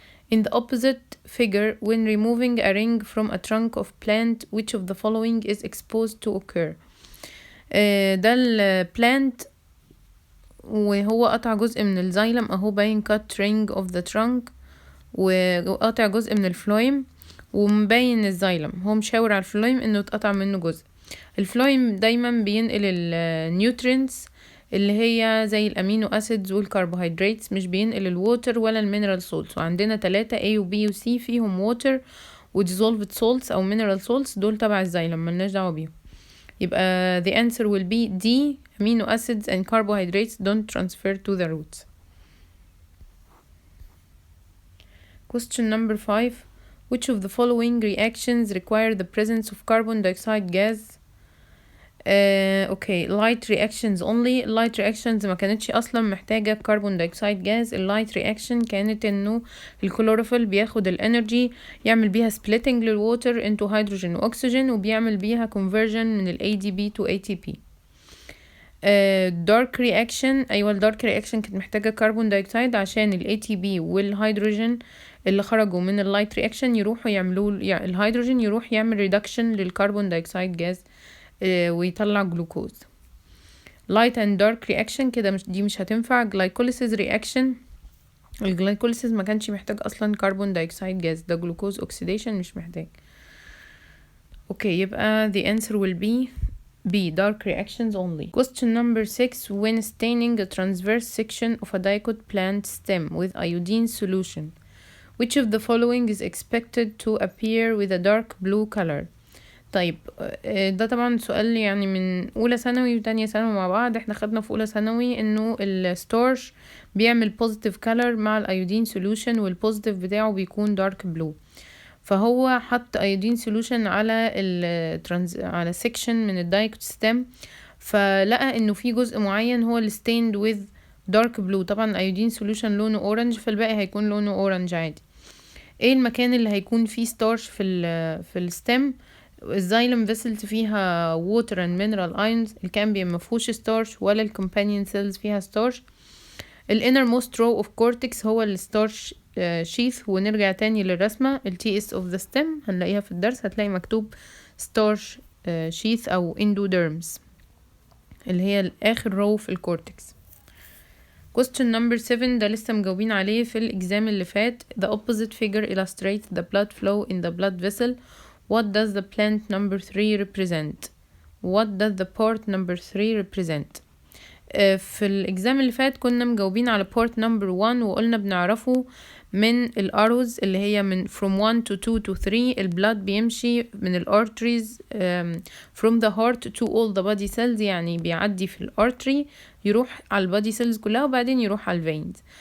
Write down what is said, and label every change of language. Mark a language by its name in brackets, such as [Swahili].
[English] In the opposite figure, when removing a ring from a trunk of plant, which of the following is exposed to occur? [Arabic] ده البلانت وهو قطع جزء من الزايلم اهو باين [English] cut ring of the trunk، [Arabic] وقطع جزء من الفلويم ومبين الزايلم، هو مشاور على الفلويم انه اتقطع منه جزء. الفلويم دايما بينقل النيوترينز اللي هي زي الامينو اسيدز والكربوهيدراتس، مش بينقل الووتر ولا المينرال سولتس، وعندنا 3 A و B و C فيهم ووتر وديزولفد سولتس او مينرال سولتس، دول تبع الزايلم ملناش دعوه بيهم، يبقى [English] the answer will be D. amino acids and carbohydrates don't transfer to the roots. Question number 5. Which of the following reactions require the presence of carbon dioxide gas [Arabic] اوكي [English] light reactions only. [Arabic] light reactions ما كانتش اصلا محتاجة كربون دايوكسيد جاز. اللايت رياكشن كانت انه الكلوروفيل بياخد الانرجي يعمل بيها splitting للwater into hydrogen واكسجين وبيعمل بيها conversion من ال ADP to ATP. dark reaction، ايوه الدارك رياكشن كانت محتاجة كربون دايوكسيد عشان ال ATP والهيدروجين اللي خرجوا من اللايت رياكشن يروحوا يعملوا الهيدروجين يروح يعمل ريدكشن للكربون دايوكسيد جاز ويطلع جلوكوز. light and dark reaction كده دي مش هتنفع. glycolysis reaction، الجلايكوليسيس ما كانش محتاج اصلا كربون دايوكسيد جاز، ده جلوكوز اوكسيديشن مش محتاج. اوكي يبقى [English] the answer will be B, dark reactions only. Question number 6. When staining a transverse section of a dicot plant stem with iodine solution, which of the following is expected to appear with a dark blue color؟ [Arabic] طيب ده طبعا سؤال يعني من اولى ثانوي وتانية ثانوي مع بعض. احنا خدنا في اولى ثانوي انه الستارش بيعمل positive color مع الايودين solution والبوزيتيف بتاعه بيكون dark blue. فهو حط ايودين solution على على section من الدايكوت ستيم، فلقى انه في جزء معين هو اللي [English] stained with dark blue. [Arabic] طبعا الايودين solution لونه اورنج فالباقي هيكون لونه اورنج عادي. ايه المكان اللي هيكون فيه ستارش في الستيم؟ الزايلم فيسلز فيها water and mineral ions، الكامبيوم مفهوش ستارش ولا الكومبانيون سيلز فيها ستارش. الانرموست row of cortex هو الستارش شيث. ونرجع تاني للرسمة ال TS of the stem هنلاقيها في الدرس، هتلاقي مكتوب starch sheath أو endoderms اللي هي آخر row في الكورتكس. question number 7 ده لسه مجاوبين عليه في الإكزام اللي فات. [English] the opposite figure illustrates the blood flow in the blood vessel. what does the plant number 3 represent? what does the part number 3 represent؟ [Arabic] في الإكزام اللي فات كنا مجاوبين على part number 1 وقلنا بنعرفه من الأروز اللي هي من from 1 to 2 to 3. البلاد بيمشي من الارتريز [English] from the heart to all the body cells، [Arabic] يعني بيعدي في الارتري يروح على البادي سيلز كلها وبعدين يروح على الفينز.